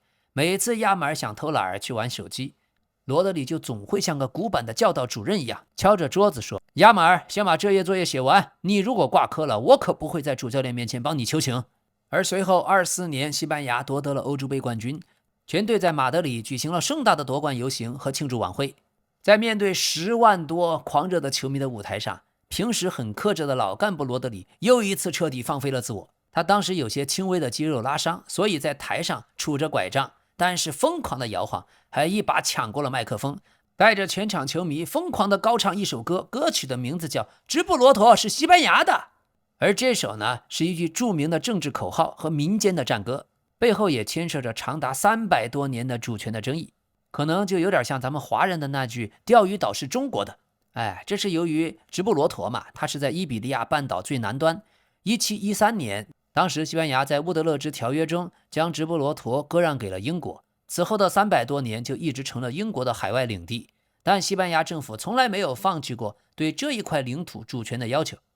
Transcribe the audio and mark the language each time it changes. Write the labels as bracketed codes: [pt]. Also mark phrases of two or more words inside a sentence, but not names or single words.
[zh] 每次亞馬爾想偷懶去玩手機，羅德里就總會像個古板的教導主任一樣敲着桌子說，亞馬爾先把這頁作業寫完，你如果掛科了，我可不會在主教練面前幫你求情。而隨後24年西班牙奪得了歐洲杯冠軍，全隊在馬德里舉行了盛大的奪冠遊行和慶祝晚會。在面對10萬多狂熱的球迷的舞台上，平時很克制的老幹部羅德里又一次徹底放飛了自我。他當時有些輕微的肌肉拉傷，所以在台上杵着拐杖，但是瘋狂的搖晃，還一把搶過了麥克風，帶着全場球迷瘋狂的高唱一首歌，歌曲的名字叫《直布羅陀是西班牙的》。而這首呢，是一句著名的政治口號和民間的戰歌，背後也牽涉着長達300多年的主權的爭議，可能就有點像咱們華人的那句釣魚島是中國的。這是由於直布羅陀嘛，它是在伊比利亞半島最南端。1713年，當時西班牙在乌德勒支條約中將直布羅陀割讓給了英國，此後的300多年就一直成了英國的海外領地。但西班牙政府從來沒有放棄過對這一塊領土主權的要求。